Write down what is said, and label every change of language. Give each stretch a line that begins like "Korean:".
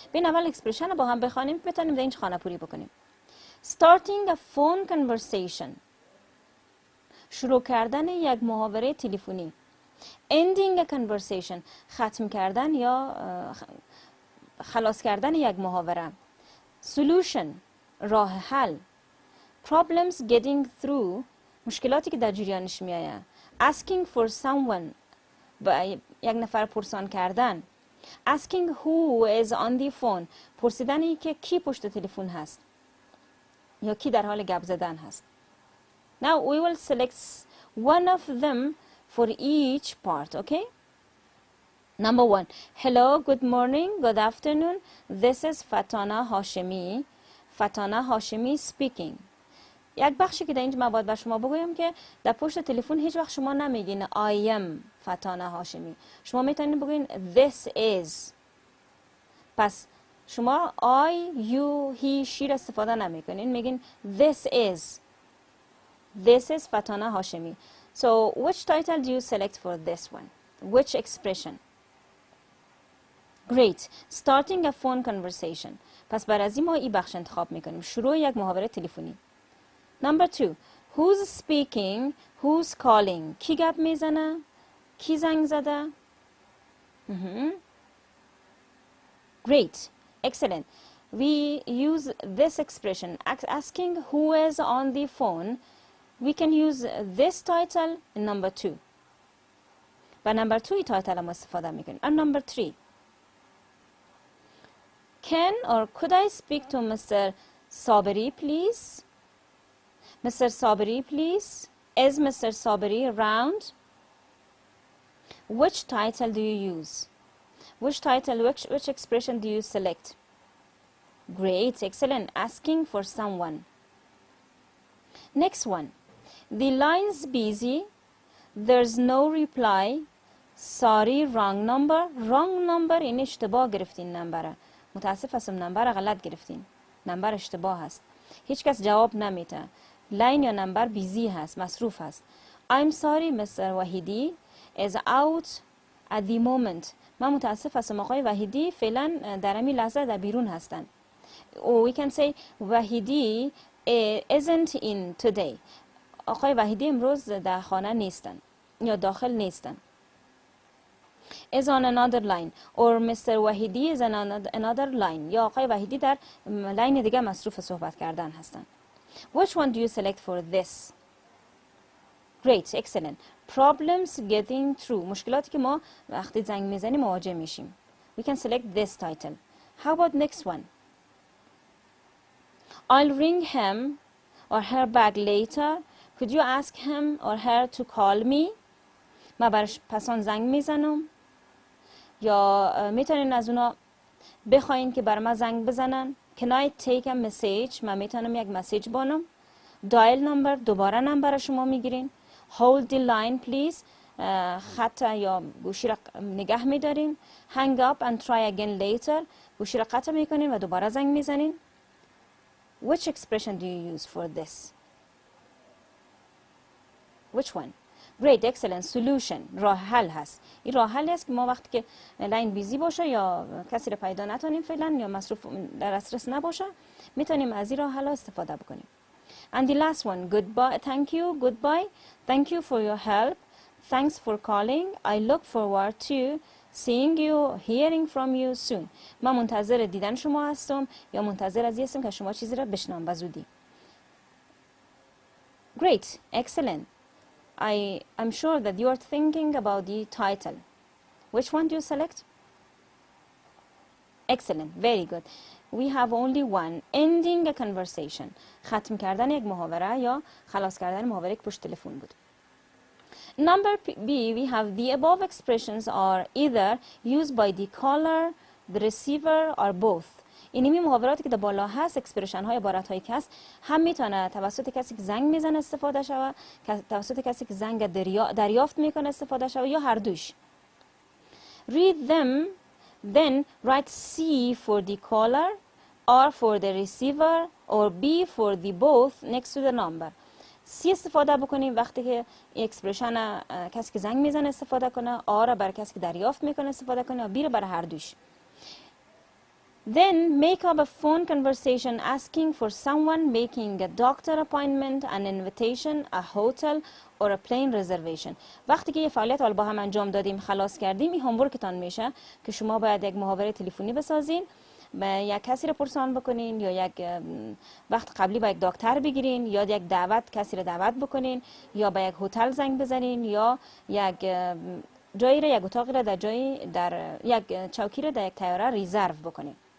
Persian: بین اول اکسپرشن رو با هم بخوانیم بتونیم در اینجا خانه پوری بکنیم.
English: Starting a phone conversation.
Persian: شروع کردن یک محاوره تلفنی.
English: Ending a conversation.
Persian: ختم کردن یا خلاص کردن یک محاوره.
English: Solution.
Persian: راه حل.
English: Problems getting through.
Persian: مشکلاتی که در جریانش میآید.
English: Asking for someone.
Persian: با یک نفر پرسان کردن.
English: Asking who is on the phone.
Persian: پرسیدنی که کی پشت تلفن هست یا کی در حال گپ زدن هست.
English: Now we will select one of them for each part, okay? Number 1. Hello, good morning, good afternoon. This is Fatana Hashemi. Fatana Hashemi speaking.
Persian: یک بخشی که در اینجا باید به شما بگویم که در پشت تلفن هیچ وقت شما نمیگین
English: I am
Persian: فتانه هاشمی. شما میتونید بگوین
English: this is.
Persian: پس شما
English: I, you, he, she
Persian: را استفاده نمیکنین. میگین
English: this is. This is Fataneh Hashemi. So which title do you select for this one? Which expression? Great. Starting a phone conversation.
Persian: پس بر از این ما این بخش انتخاب میکنیم. شروع یک محاوره تلفنی.
English: Number 2. Who's speaking? Who's calling?
Persian: کی گپ میزنه؟ کی زنگ زده؟
English: Great. Excellent. We use this expression. Asking who is on the phone. We can use this title in number 2.
Persian: و
English: number 2 title
Persian: هم استفاده میکنیم.
English: And number 3. Can or could I speak to Mr. Saberi, please? Mr. Saberi, please. Is Mr. Saberi around? Which title do you use? Which title, which expression do you select? Great, excellent. Asking for someone. Next one. The line's busy. There's no reply. Sorry, wrong number. Wrong number
Persian: این اشتباه گرفتین نمبره. متاسف هستم نمبر غلط گرفتین. نمبر اشتباه هست. هیچ کس جواب نمیده. لاین یا نمبر بیزی هست، مصروف هست.
English: I'm sorry Mr. Vahidi is out at the moment.
Persian: من متاسف هستم آقای وحیدی فعلا در همین لحظه در بیرون هستن.
English: Or we can say Vahidi isn't in today.
Persian: آقای وحیدی امروز در خانه نیستن یا داخل نیستن.
English: is on another line or Mr. Vahidi is on another line.
Persian: یا آقای وحیدی در لاین دیگه مصروف صحبت کردن هستن.
English: Which one do you select for this? Great, excellent. Problems getting through.
Persian: مشکلاتی که ما وقتی زنگ میزنیم مواجه میشیم.
English: We can select this title. How about next one? I'll ring him or her back later. Could you ask him or her to call me?
Persian: من برش پسان زنگ میزنم. یا میتونین از اونا بخواین که بر من زنگ بزنن.
English: Can I take a message?
Persian: من میتونم یک مسیج بانم.
English: Dial number.
Persian: دوباره نمبر شما میگیرین.
English: Hold the line please.
Persian: خط یا گوشی را نگه میدارین.
English: Hang up and try again later.
Persian: گوشی را قطع میکنین و دوباره زنگ میزنین.
English: Which expression do you use for this? Which one? Great, excellent. Solution.
Persian: راه حل هست. این راه حل است که ما وقتی که لاین بیزی باشه یا کسی را پیدا نتونیم فعلا یا مصروف در دسترس نباشه میتونیم از این راه حل استفاده بکنیم.
English: And the last one, goodbye, thank you, goodbye, thank you for your help, thanks for calling, I look forward to seeing you, hearing from you soon.
Persian: من منتظر دیدن شما هستم یا منتظر از هستم که شما چیزی را بشنوم بزودی.
English: Great, excellent. I'm sure that you are thinking about the title. Which one do you select? Excellent, very good. We have only one, ending a conversation.
Persian: ختم کردن یک محاوره یا خلاص کردن محاوره که پشت تلفن بود.
English: Number B, we have the above expressions are either used by the caller, the receiver or both.
Persian: اینمی محاوراتی که در بالا هست، اکسپرشن های عبارت هایی که هست، هم میتونه توسط کسی که زنگ میزنه استفاده شوه، توسط کسی که زنگ دریافت میکنه استفاده شوه یا هر دوش.
English: Read them, then write C for the caller, R for the receiver, or B for the both next to the number.
Persian: C استفاده بکنیم وقتی که اکسپرشن کسی که زنگ میزنه استفاده کنه، R را برای کسی که دریافت میکنه استفاده کنه و B را برای هر دوش.
English: Then make up a phone conversation asking for someone, making a doctor appointment, an invitation, a hotel or a plane reservation.
Persian: وقتی که یه فعالیت با هم انجام دادیم خلاص کردیم این هومورکتان میشه که شما باید یک محاوره تلفنی بسازین، یک کسی رو پرسان بکنین یا یک وقت قبلی با یک دکتر بگیرین یا یک دعوت کسی رو دعوت بکنین یا با یک هتل زنگ بزنین یا یک جایی رو یک اتاقی رو در یک چوکی رو در یک طیاره ریزرو بکنین.